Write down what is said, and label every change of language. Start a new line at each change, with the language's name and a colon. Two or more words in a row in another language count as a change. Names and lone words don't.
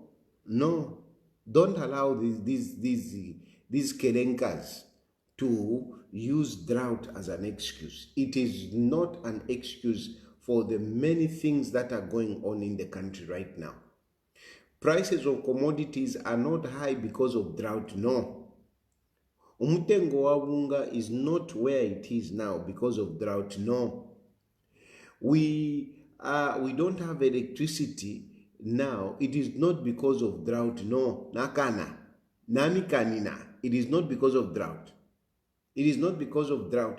English: Don't allow these kelenkas to use drought as an excuse. It is not an excuse for the many things that are going on in the country right now. Prices of commodities are not high because of drought, no.
Bemba: Umutengo wa unga
English: is not where it is now because of drought, no. We don't have electricity now. It is not because of drought, no.
Bemba: Nakana, nami kanina.
English: It is not because of drought. It is not because of drought.